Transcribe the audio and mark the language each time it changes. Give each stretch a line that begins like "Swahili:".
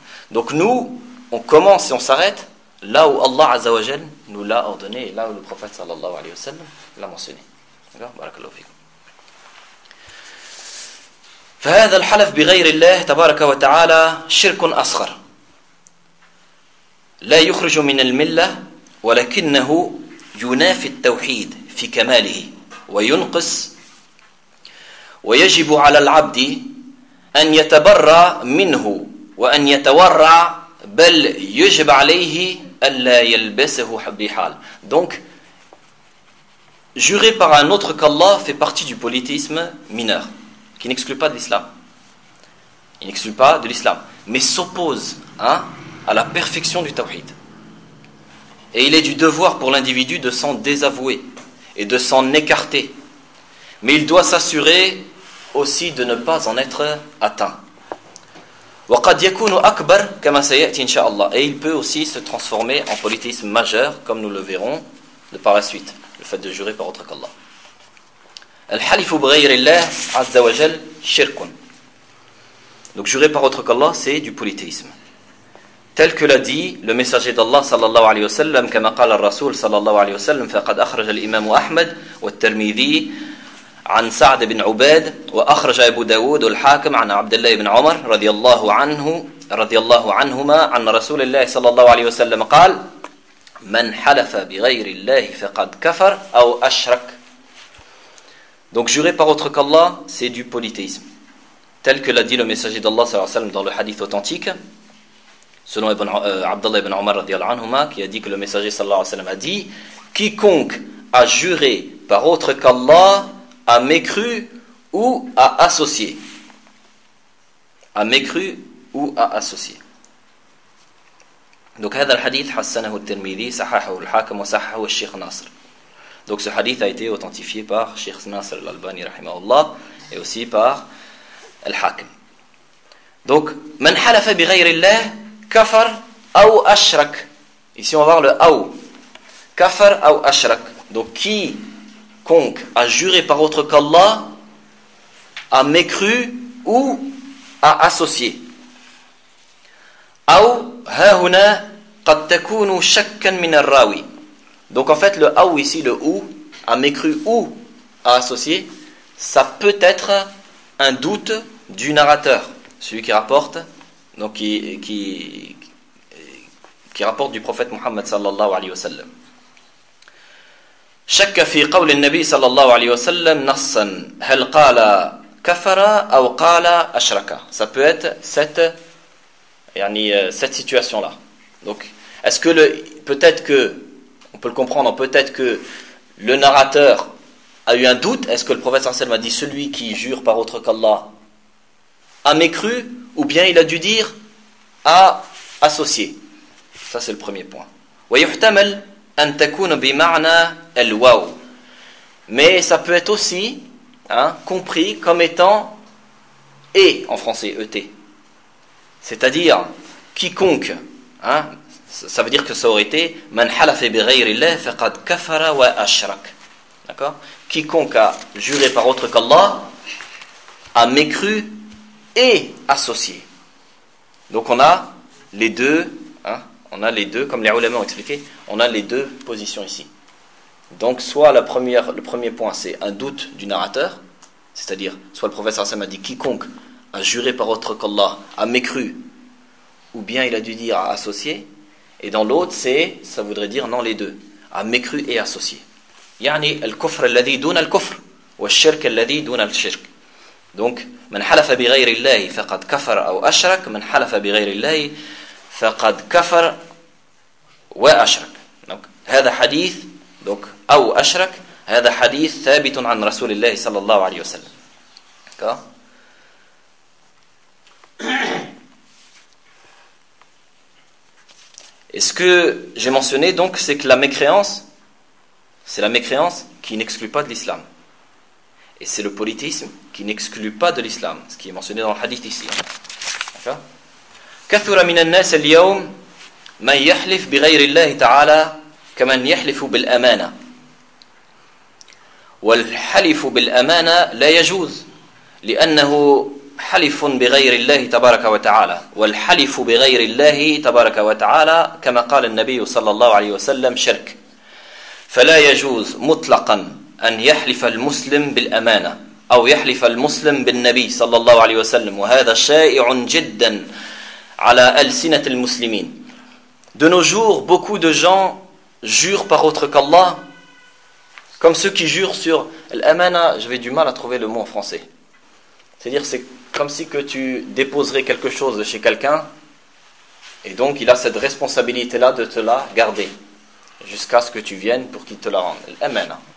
French: Donc nous on commence et on s'arrête là où Allah Azza wa Jal nous l'a ordonné et là où le prophète sallallahu alayhi wa sallam l'a mentionné. D'accord ? Barakallahu fikoum.
Arabic: فهذا الحلف بغير الله تبارك وتعالى شرك أصغر لا يخرج من الملة ولكنه ينافي التوحيد في كماله وينقص ويجب على العبد أن يتبرع منه وأن يتورع بل يجب عليه ألا يلبسه بحال.
French: Donc, jurer par un autre qu'Allah fait partie du polythéisme mineur, qui n'exclut pas de l'islam. Il n'exclut pas de l'islam, mais s'oppose hein, à la perfection du tawhid. Et il est du devoir pour l'individu de s'en désavouer et de s'en écarter. Mais il doit s'assurer aussi de ne pas en être atteint.
Arabic: وَقَدْ يَكُونُ أَكْبَرُ كَمَا سَيَأْتِ إِنْ شَاءَ اللَّهِ.
French: Et il peut aussi se transformer en polythéisme majeur, comme nous le verrons de par la suite, le fait de jurer par autre qu'Allah.
Arabic: الْحَلِفُ بَغَيْرِ اللَّهِ عَزَّ وَجَلْ شِرْكٌ.
French: Donc jurer par autre qu'Allah, c'est du polythéisme. Tel que l'a dit le messager d'Allah sallallahu
Arabic: alayhi wa sallam, كما قال الرسول sallallahu alayhi wa sallam, فَقَدْ أَخْرَجَ الْإِمَامُ أَحْمَدُ وَالتَّرْمِذِي عن سعد بن عباد وأخرج أبو داود والحاكم عن عبد الله بن عمر رضي الله عنه رضي الله عنهما عن رسول الله صلى الله عليه وسلم قال من حلف بغير الله فقد كفر أو أشرك.
French: Donc jurer par autre qu'Allah, c'est du polythéisme, tel que l'a dit le messager d'Allah
Arabic: صلى الله عليه وسلم
French: dans le hadith authentique, selon Ibn Abdullah ibn Omar
Arabic: رضي الله عنهما,
French: qui a dit que le messager
Arabic: صلى الله عليه وسلم
French: a dit: quiconque a juré par autre qu'Allah a mécru ou a associé. A mécru ou a associé.
Arabic: Donc, هذا الحديث حسنه الترمذي صححه الحاكم وصححه الشيخ ناصر.
French: Donc, ce hadith a été authentifié par Sheikh Nasr al-Albani rahimahullah et aussi par al-Hakim.
Arabic: Donc, من حلف بغير الله كفر أو أشرك.
French: Ici, on va voir le أو.
Arabic: كفر أو أشرك.
French: Donc, qui quiconque a juré par autre qu'Allah, a mécru ou a associé.
Arabic: Ou, هاهنا, قد تكون شكا من الراوي.
French: Donc en fait, le ou ici, le ou, a mécru ou a associé, ça peut être un doute du narrateur, celui qui rapporte, donc qui rapporte du prophète Muhammad sallallahu alayhi wa sallam.
Arabic: شك في قول النبي صلى الله عليه وسلم نصا هل قال كفر أو قال أشرك.
French: Ça peut être cette situation là. Donc est-ce que le peut-être que on peut le comprendre, peut-être que le narrateur a eu un doute, est-ce que le prophète
Arabic: صلى الله عليه وسلم
French: a dit celui qui jure par autre qu'Allah a mécru ou bien il a dû dire a associé. Ça c'est le premier point.
Arabic: ويحتمل أن تكون بمعنى الواو.
French: Mais ça peut être aussi hein, compris comme étant et en français, et. C'est-à-dire, quiconque, hein, ça veut dire que ça aurait été
Arabic: من حلف بغير الله فقد كفر وأشرك.
French: D'accord ? Quiconque a juré par autre qu'Allah a mécru et associé. Donc on a les deux. On a les deux, comme les ulama ont expliqué, on a les deux positions ici. Donc, soit le premier point, c'est un doute du narrateur, c'est-à-dire, soit le prophète sallallahu alayhi wa sallam a dit quiconque a juré par autre qu'Allah a mécru, ou bien il a dû dire a associé, et dans l'autre, c'est, ça voudrait dire non, les deux, a mécru et associé.
Arabic: يعني الكفر الذي دون الكفر والشرك الذي دون الشرك. Donc, من حلف بغير الله فقد كفر أو أشرك من حلف بغير الله فَقَدْ كَفَرْ وَأَشْرَكْ. Donc, هذا حديث, donc, أو أشرك, هذا حديث ثابت عن رسول الله صلى الله عليه وسلم.
French: D'accord. Et ce que j'ai mentionné, donc, c'est que la mécréance, c'est la mécréance qui n'exclut pas de l'islam. Et c'est le polythéisme qui n'exclut pas de l'islam, ce qui est mentionné dans le hadith ici. D'accord.
Arabic: كثر من الناس اليوم من يحلف بغير الله تعالى كمن يحلف بالأمانة والحلف بالأمانة لا يجوز لأنه حلف بغير الله تبارك وتعالى والحلف بغير الله تبارك وتعالى كما قال النبي صلى الله عليه وسلم شرك فلا يجوز مطلقا أن يحلف المسلم بالأمانة أو يحلف المسلم بالنبي صلى الله عليه وسلم وهذا شائع جدا المسلمين.
French: De nos jours, beaucoup de gens jurent par autre qu'Allah, comme ceux qui jurent sur l'amana. J'avais du mal à trouver le mot en français. C'est-à-dire, c'est comme si que tu déposerais quelque chose chez quelqu'un, et donc il a cette responsabilité-là de te la garder jusqu'à ce que tu viennes pour qu'il te la rende. Amen.